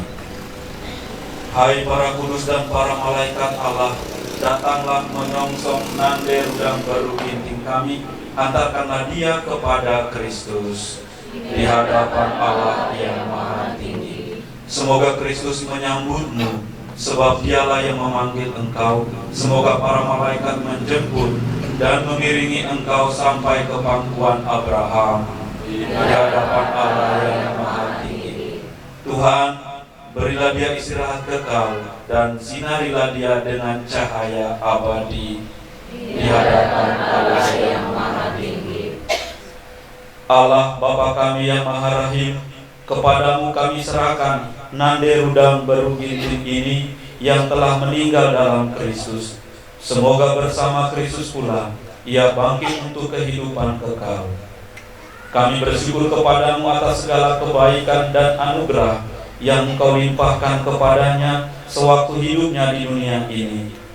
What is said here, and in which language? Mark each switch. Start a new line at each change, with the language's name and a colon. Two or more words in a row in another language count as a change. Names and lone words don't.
Indonesian: Hai para kudus dan para malaikat Allah, datanglah menyongsong nande rudang baru ginting kami, antarkanlah dia kepada Kristus di hadapan Allah yang Maha Tinggi. Semoga Kristus menyambutmu, sebab dialah yang memanggil engkau. Semoga para malaikat menjemput dan mengiringi engkau sampai ke pangkuan Abraham di hadapan Allah yang Maha Tinggi. Tuhan, berilah dia istirahat kekal dan sinarilah dia dengan cahaya abadi di hadapan Allah yang Maha Tinggi. Allah Bapa kami yang Maha Rahim, kepadamu kami serahkan nande rudang baru ginting ini yang telah meninggal dalam Kristus. Semoga bersama Kristus pula ia bangkit untuk kehidupan kekal. Kami bersyukur kepadamu atas segala kebaikan dan anugerah yang Engkau limpahkan kepadanya sewaktu hidupnya di dunia ini.